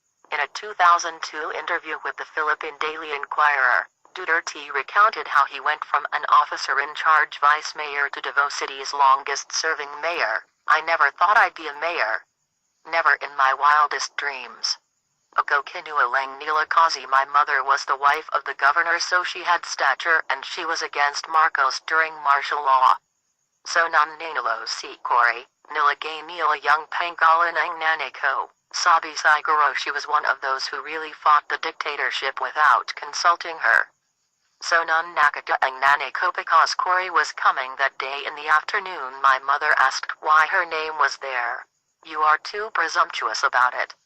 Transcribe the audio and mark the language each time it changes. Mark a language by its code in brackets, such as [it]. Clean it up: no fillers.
[en] In a 2002 interview with the Philippine Daily Inquirer, Duterte recounted how he went from an officer-in-charge vice mayor to Davao City's longest-serving mayor. "I never thought I'd be a mayor. Never in my wildest dreams. [tl] Ako kinualang nila kasi [en] my mother was the wife of the governor, so she had stature and she was against Marcos during martial law. [tl] So non nanalo si Cory, nilagay nila yung pangalan ng nanay ko. Sabi siguro [en] she was one of those who really fought the dictatorship without consulting her. So [tl] non nakita ang nanay ko [en] because Cory was coming that day in the afternoon. My mother asked why her name was there. You are too presumptuous about it.